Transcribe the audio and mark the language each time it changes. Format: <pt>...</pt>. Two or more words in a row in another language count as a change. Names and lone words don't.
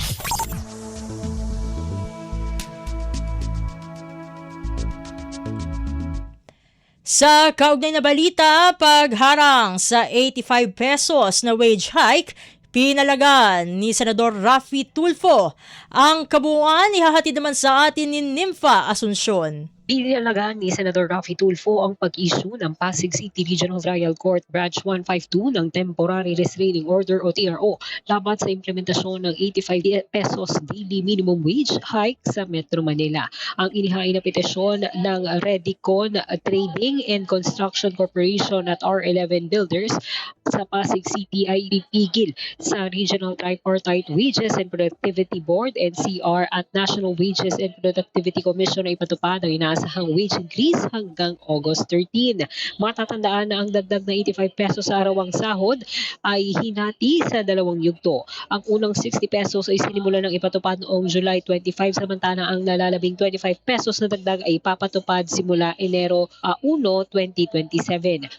<tl>Sa kaugnay na balita, pagharang sa 85 pesos na</tl> <en>wage hike,</en> <tl>pinalagan ni Senador Raffy Tulfo. Ang kabuuan ihahatid naman sa atin ni Nympha Asuncion. Pinalagaan ni Senator Raffy Tulfo ang pag-issue ng Pasig City Regional Trial Court Branch 152 ng</tl> <en>Temporary Restraining Order</en> <tl>o TRO laban sa implementasyon ng 85 pesos</tl> <en>daily minimum wage hike</en> <tl>sa Metro Manila. Ang inihain na petisyon ng Redicon Trading and Construction Corporation at R11 Builders sa Pasig City ay ipigil sa Regional Tripartite Wages and Productivity Board NCR at National Wages and Productivity Commission na ipatupad ang inaasahang</tl> <en>wage increase</en> <tl>hanggang August 13. Matatandaan na ang dagdag na 85 pesos sa arawang sahod ay hinati sa dalawang yugto. Ang unang 60 pesos ay sinimula ng ipatupad noong July 25 samantala ang nalalabing 25 pesos na dagdag ay ipapatupad simula Enero 1, 2027.</tl>